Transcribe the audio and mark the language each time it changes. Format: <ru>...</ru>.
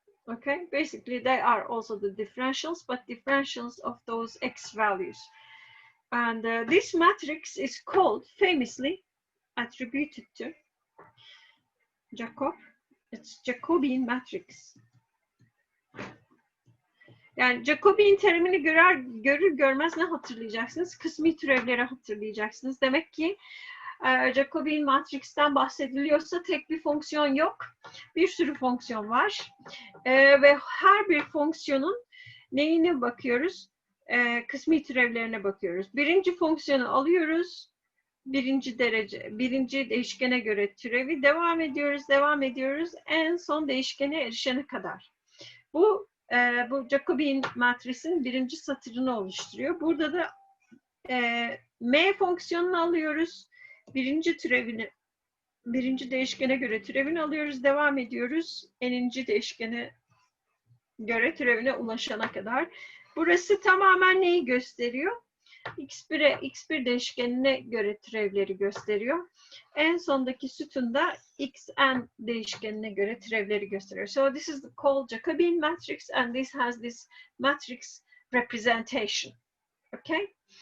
<en>Okay, basically they are also the differentials, but differentials of those x values. And this matrix is called, famously attributed to Jacob, it's Jacobian matrix.</en> <tr>Yani Jacobian terimini görür görmez ne hatırlayacaksınız? Kısmi türevleri hatırlayacaksınız. Demek ki Jacobian matrix'ten bahsediliyorsa tek bir fonksiyon yok. Bir sürü fonksiyon var. Ve her bir fonksiyonun neyine bakıyoruz? Kısmi türevlerine bakıyoruz. Birinci fonksiyonu alıyoruz. Birinci değişkene göre türevi devam ediyoruz. En son değişkene erişene kadar. Bu Jacobian matrisin birinci satırını oluşturuyor. Burada da m fonksiyonunu alıyoruz. Birinci değişkene göre türevini alıyoruz. Devam ediyoruz. N'inci değişkene göre türevine ulaşana kadar. Burası tamamen neyi gösteriyor? X1 değişkenine göre türevleri gösteriyor. En sondaki sütunda xn değişkenine göre türevleri gösteriyor.</tr> <en>So this is called Jacobian matrix, and this has this matrix representation. Okay?</en>